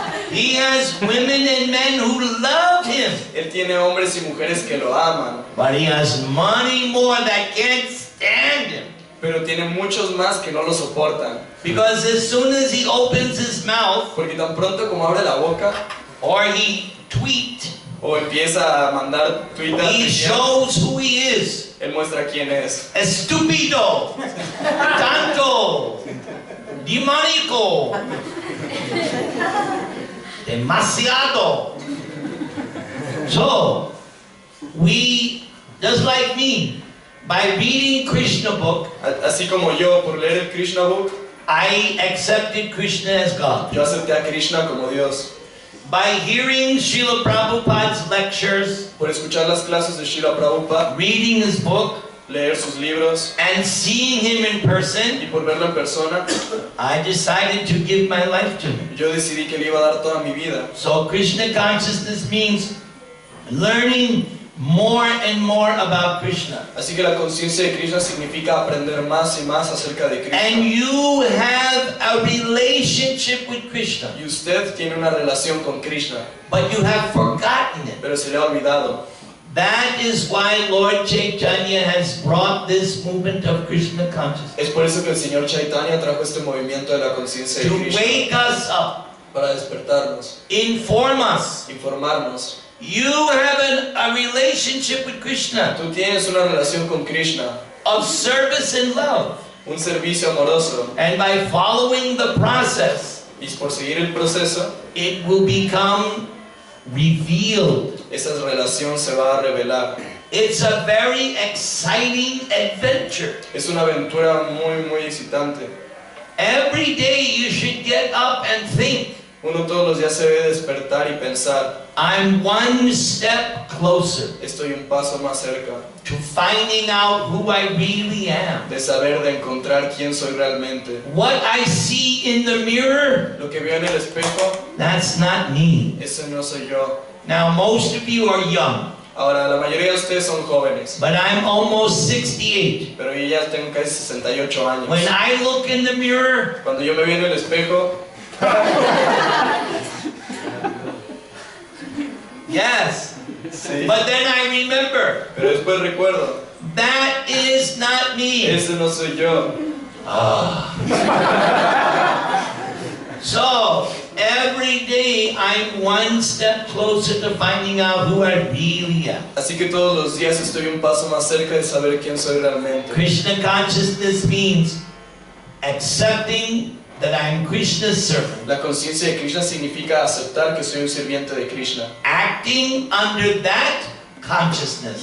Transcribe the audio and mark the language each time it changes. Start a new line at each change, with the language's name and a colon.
English: He has women and men who love him.
Spanish: Él tiene hombres y mujeres que lo aman.
English: But he has many more that can't stand him.
Spanish: Pero tiene muchos más que no lo soportan.
English: Because as soon as he opens his mouth,
Spanish: Porque tan pronto como abre la boca
English: or he tweet,
Spanish: o empieza a mandar Twitter,
English: he shows who he is.
Spanish: él muestra quién es. Estúpido, tanto, demoníaco, demasiado.
English: So, we, just like me, by reading Krishna book,
Spanish: Así como yo, por leer el Krishna Book,
English: I accepted Krishna as God.
Spanish: yo acepté a Krishna como Dios.
English: By hearing Srila Prabhupada's lectures,
Spanish: Por escuchar las clases de Srila Prabhupada,
English: reading his book,
Spanish: leer sus libros
English: and seeing him in person,
Spanish: y por verlo en persona,
English: I decided to give my life to him.
Spanish: yo decidí que le iba a dar toda mi vida.
English: So Krishna consciousness means learning more and more about Krishna.
Spanish: Así que la conciencia de Krishna significa aprender más y más acerca de
English: And
Spanish: Krishna.
English: you have a relationship with Krishna,
Spanish: Y usted tiene una relación con Krishna,
English: but you have forgotten it.
Spanish: pero se le ha olvidado.
English: That is why Lord Chaitanya has brought this movement of Krishna consciousness
Spanish: Es por eso que el Señor Chaitanya trajo este movimiento de la conciencia de
English: to
Spanish: Krishna
English: wake us up,
Spanish: para despertarnos,
English: inform us.
Spanish: informarnos.
English: You have a relationship with Krishna
Spanish: Tú tienes una relación con Krishna,
English: of service and love.
Spanish: un servicio amoroso,
English: And by following the process,
Spanish: y por seguir el proceso,
English: it will become revealed.
Spanish: esa relación se va a revelar.
English: It's a very exciting adventure.
Spanish: Es una aventura muy, muy excitante.
English: Every day you should get up and think,
Spanish: Uno todos los días se debe despertar y pensar,
English: I'm one step closer
Spanish: estoy un paso más cerca
English: to finding out who I really am.
Spanish: de saber, de encontrar quién soy realmente.
English: What I see in the mirror,
Spanish: Lo que veo en el espejo,
English: that's not me.
Spanish: ese no soy yo.
English: Now most of you are young,
Spanish: Ahora, la mayoría de ustedes son jóvenes,
English: but I'm almost 68.
Spanish: pero yo ya tengo casi 68 años.
English: When I look in the mirror,
Spanish: Cuando yo me veo en el espejo,
English: yes,
Spanish: sí,
English: but then I remember,
Spanish: pero después recuerdo,
English: that is not me.
Spanish: ese no soy yo.
English: So, every day I'm one step closer to finding out who I really am.
Spanish: Así que todos los días estoy un paso más cerca de saber quién soy realmente.
English: Krishna consciousness means accepting that I'm Krishna's servant,
Spanish: La conciencia de Krishna significa aceptar que soy un sirviente de Krishna
English: acting under that consciousness,